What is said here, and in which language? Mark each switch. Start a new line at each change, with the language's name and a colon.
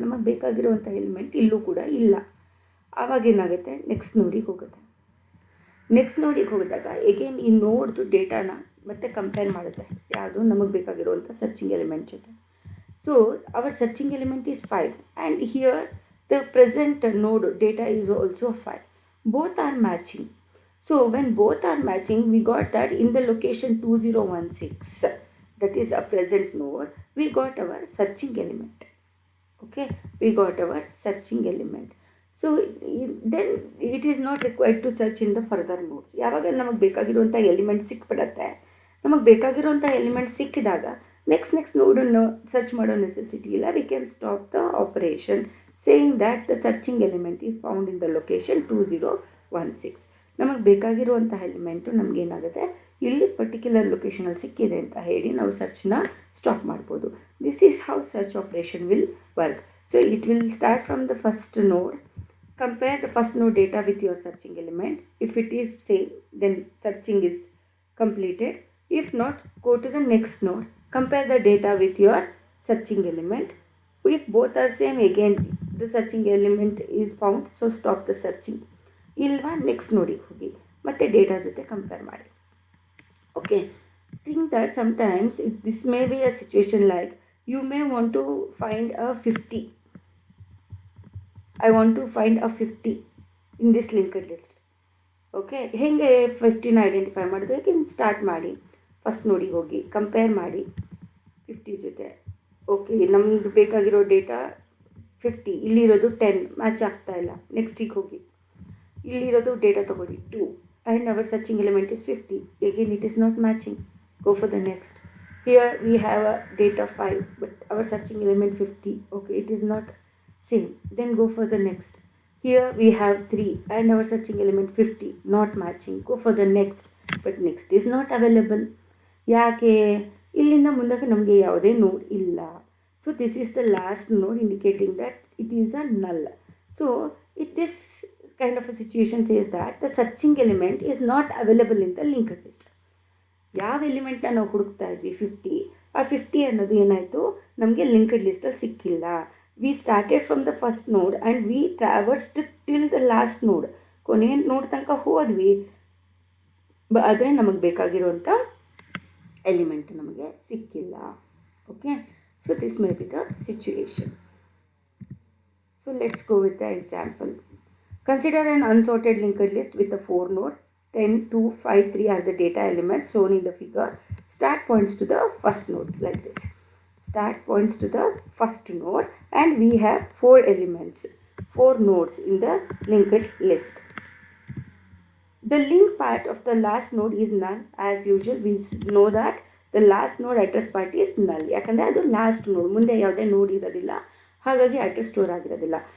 Kannada: ನಮಗೆ ಬೇಕಾಗಿರುವಂಥ ಎಲಿಮೆಂಟ್ ಇಲ್ಲೂ ಕೂಡ ಇಲ್ಲ. ಆವಾಗೇನಾಗುತ್ತೆ, ನೆಕ್ಸ್ಟ್ ನೋಡಿಗೆ ಹೋಗುತ್ತೆ. ನೆಕ್ಸ್ಟ್ ನೋಡಿಗೆ ಹೋಗಿದಾಗ ಎಗೇನ್ ಈ ನೋಡ್ದು ಡೇಟಾನ ಮತ್ತೆ ಕಂಪೇರ್ ಮಾಡುತ್ತೆ ಯಾವುದು ನಮಗೆ ಬೇಕಾಗಿರುವಂಥ ಸರ್ಚಿಂಗ್ ಎಲಿಮೆಂಟ್ ಜೊತೆ.
English: So our searching element is 5 and here the present node data is also 5. Both are matching. So when both are matching, we got that in the location 2016, that is a present node, we got our searching element. Okay, we got our searching element. So then it is not required to search in the further nodes.
Kannada: ಯಾವಾಗ ನಮಗೆ ಬೇಕಾಗಿರುವಂಥ element ಸಿಕ್ಬಿಡುತ್ತೆ, ನಮಗೆ ಬೇಕಾಗಿರುವಂಥ element ಸಿಕ್ಕಿದಾಗ next ನೋಡನ್ನು search ಮಾಡೋ necessity ಇಲ್ಲ.
English: We can stop the operation saying that the searching element is found in the location 2016.
Kannada: ನಮಗೆ ಬೇಕಾಗಿರುವಂಥ ಎಲಿಮೆಂಟು ನಮಗೇನಾಗುತ್ತೆ, ಇಲ್ಲಿ ಪರ್ಟಿಕ್ಯುಲರ್ ಲೊಕೇಶನಲ್ಲಿ ಸಿಕ್ಕಿದೆ ಅಂತ ಹೇಳಿ ನಾವು ಸರ್ಚ್ನ ಸ್ಟಾಪ್ ಮಾಡ್ಬೋದು.
English: This is how search operation will work. So it will start from the first node, compare the first node data with your searching element. If it is same, then searching is completed. If not, go to the next node, compare the data with your searching element. If both are same, again the searching element is found, so stop the searching.
Kannada: ಇಲ್ವಾ next ನೋಡಿಗೆ ಹೋಗಿ ಮತ್ತೆ data ಜೊತೆ compare ಮಾಡಿ.
English: Okay, think that sometimes this may be a situation like you may want to find a 50. I want to find a 50 in this linked list.
Kannada: Okay, ಹೇಗೆ 50ನ identify ಮಾಡೋದು? ಹೇಗೆ start ಮಾಡಿ first ನೋಡಿಗೆ ಹೋಗಿ compare ಮಾಡಿ 50 ಜೊತೆ. Okay, ನಮ್ಮದು ಬೇಕಾಗಿರೋ data 50, ಇಲ್ಲಿರೋದು 10 ಮ್ಯಾಚ್ ಆಗ್ತಾ ಇಲ್ಲ. ನೆಕ್ಸ್ಟಿಗೆ ಹೋಗಿ ಇಲ್ಲಿರೋದು ಡೇಟಾ ತೊಗೊಳ್ಳಿ 2
English: And our searching element is 50. Again it is not matching. Go for the next. Here we have a data 5 but our searching element 50. Okay, it is not same. Then go for the next. Here we have 3 and our searching element 50, not matching. Go for the next, but next is not available.
Kannada: ಯಾಕೆ? ಇಲ್ಲಿಂದ ಮುಂದಕ್ಕೆ ನಮಗೆ ಯಾವುದೇ ನೋಡ್ ಇಲ್ಲ.
English: So this is the last node indicating that it is a null. So this kind of a situation says that the searching element is not available in the linked list.
Kannada: ಯಾವ ಎಲಿಮೆಂಟ್ನ ನಾವು ಹುಡುಕ್ತಾ ಇದ್ವಿ 50, ಆ 50 ಅನ್ನೋದು ಏನಾಯಿತು, ನಮಗೆ ಲಿಂಕ್ಡ್ ಲಿಸ್ಟಲ್ಲಿ ಸಿಕ್ಕಿಲ್ಲ.
English: We started from the first node and we traversed till the last node.
Kannada: ಕೊನೆ ನೋಡ್ ತನಕ ಹೋದ್ವಿ, ಆದರೆ ನಮಗೆ ಬೇಕಾಗಿರುವಂಥ ಎಲಿಮೆಂಟ್ ನಮಗೆ ಸಿಕ್ಕಿಲ್ಲ.
English: Okay, so this may be the situation. So let's go with the example. Consider an unsorted linked list with the 4 node 10, 2, 5, 3 are the data elements shown in the figure. Start points to the first node like this. start points to the first node, and we have 4 elements, 4 nodes in the linked list. The link part of the last node is null. As usual, we know that the last node address part is null.
Kannada: ಯಾಕಂದರೆ ಅದು last ನೋಡ್, ಮುಂದೆ ಯಾವುದೇ ನೋಡ್ ಇರೋದಿಲ್ಲ, ಹಾಗಾಗಿ address store ಆಗಿರೋದಿಲ್ಲ.